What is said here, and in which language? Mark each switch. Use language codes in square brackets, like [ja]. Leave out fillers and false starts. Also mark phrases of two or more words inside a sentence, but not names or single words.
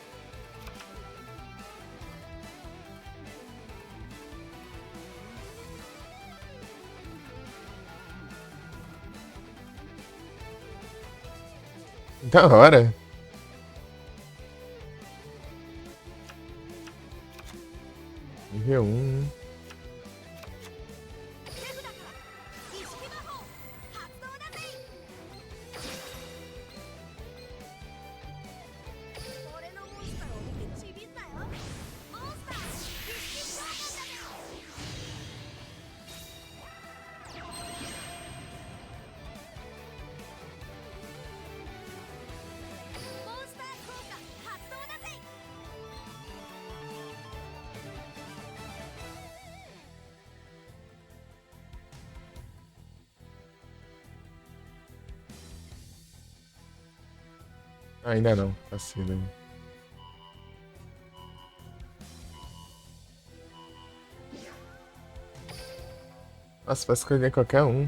[pt] Da hora. Nível 1. [ja] 意識魔法発動だぜ。俺のモンスターを見てちびったよ。モンスター意識召喚だぜ。モンスター効果発動だぜ。 [pt] Ainda não, tá cedo ainda. Nossa, pra escolher qualquer um.